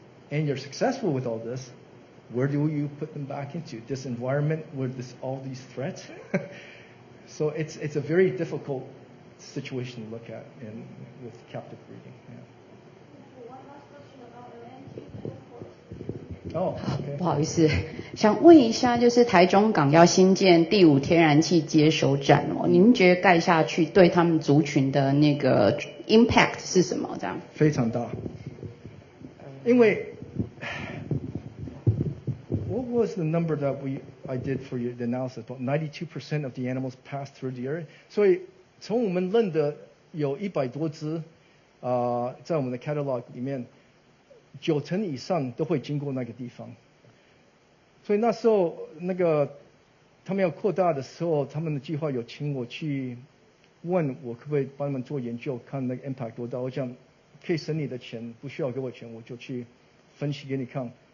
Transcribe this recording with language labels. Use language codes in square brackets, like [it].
[en] And you're successful with all this, where do you put them back into? This environment with all these threats? So it's a very difficult situation to look at with captive breeding. Yeah. One last question about LNG. 哦， [zh] 不好意思，想问一下，就是台中港要新建第5天然气接收站哦，您觉得盖下去对他们族群的那个 impact 是什么？这样非常大，因为 [en] what was the number that I did for you the analysis? About 92% of the animals pass through the area. [zh] 所以从我们认的有100多只，在我们的 catalog 里面，90%以上都会经过那个地方。所以那时候他们要扩大的时候，他们的计划有请我去问我可不可以帮他们做研究，看那个 impact 多大。我讲可以省你的钱，不需要给我钱，我就去分析给你看。